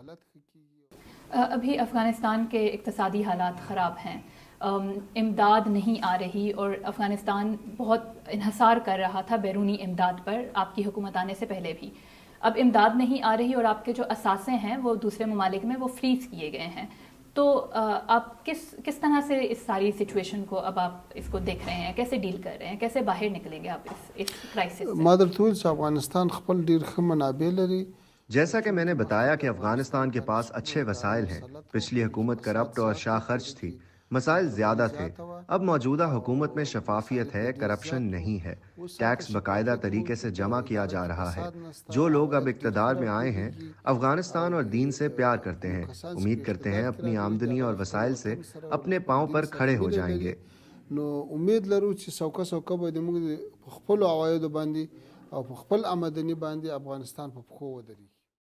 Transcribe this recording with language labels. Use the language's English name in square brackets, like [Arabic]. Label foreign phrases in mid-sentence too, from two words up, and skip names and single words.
[Urdu] ابھی افغانستان کے اقتصادی حالات خراب ہیں، امداد نہیں آ رہی اور افغانستان بہت انحصار کر رہا تھا بیرونی امداد پر آپ کی حکومت آنے سے پہلے بھی۔ اب امداد نہیں آ رہی اور آپ کے جو اثاثے ہیں وہ دوسرے ممالک میں وہ فریز کیے گئے ہیں، تو آپ کس طرح سے اس ساری سچویشن کو اب آپ اس کو دیکھ رہے ہیں، کیسے ڈیل کر رہے ہیں، کیسے باہر نکلیں گے آپ اس کرائسس سے؟ [Pashto] افغانستان خپل ډیر ښه منابع لري۔ [Urdu] جیسا کہ میں نے بتایا کہ افغانستان کے پاس اچھے وسائل ہیں۔ پچھلی حکومت کرپٹ اور شاہ خرچ تھی، مسائل زیادہ تھے۔ اب موجودہ حکومت میں شفافیت ہے، کرپشن نہیں ہے، ٹیکس باقاعدہ طریقے سے جمع کیا جا رہا ہے۔ جو لوگ اب اقتدار میں آئے ہیں افغانستان اور دین سے پیار کرتے ہیں، امید کرتے ہیں اپنی آمدنی اور وسائل سے اپنے پاؤں پر کھڑے ہو جائیں گے۔ [Pashto] نو امید لرو چې څوکه به موږ خپل عوایدو باندې او په خپل آمدني باندې افغانستان په پښو ودرېږي.